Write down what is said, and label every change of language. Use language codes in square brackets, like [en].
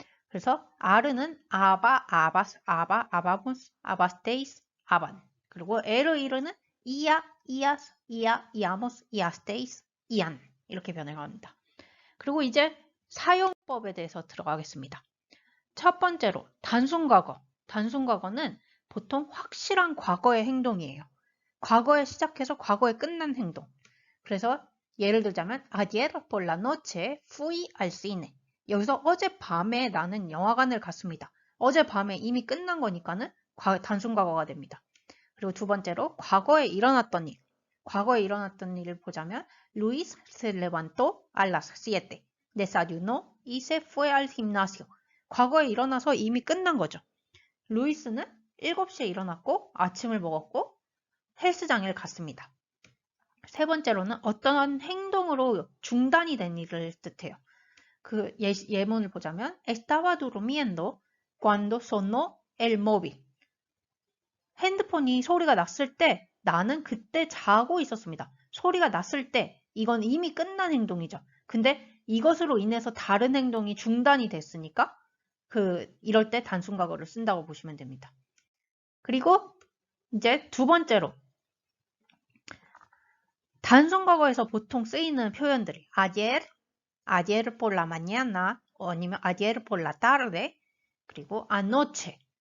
[ko] 그래서 [es] are는 aba, abas, aba, abamos, abasteis, aban. [ko] 그리고 [es] er, ir는 ia, ias, ia, iamos, iasteis, ian [ko] 이렇게 변형합니다. 그리고 이제 사용법에 대해서 들어가겠습니다. 첫 번째로 단순 과거. 단순 과거는 보통 확실한 과거의 행동이에요. 과거에 시작해서 과거에 끝난 행동. 그래서 예를 들자면 [es] ayer por la noche fui al cine. [ko] 여기서 어젯밤에 나는 영화관을 갔습니다. 어젯밤에 이미 끝난 거니까는 단순 과거가 됩니다. 그리고 두 번째로 과거에 일어났던 일. 과거에 일어났던 일을 보자면 [es] Luis se levantó a las 7. Desayunó y se fue al gimnasio. [ko] 과거에 일어나서 이미 끝난 거죠. 루이스는 7시에 일어났고 아침을 먹었고 헬스장에 갔습니다. 세 번째로는 어떤 행동으로 중단이 된 일을 뜻해요. 그 예문을 보자면 [es] Estaba durmiendo cuando sonó el móvil. [ko] 핸드폰이 소리가 났을 때 나는 그때 자고 있었습니다. 소리가 났을 때 이건 이미 끝난 행동이죠. 근데 이것으로 인해서 다른 행동이 중단이 됐으니까 이럴 때 단순 과거를 쓴다고 보시면 됩니다. 그리고 이제 두 번째로 단순 과거에서 보통 쓰이는 표현들이 [es] ayer por la mañana [ko] 아니면 [es] ayer por la tarde [ko] 그리고 anoche,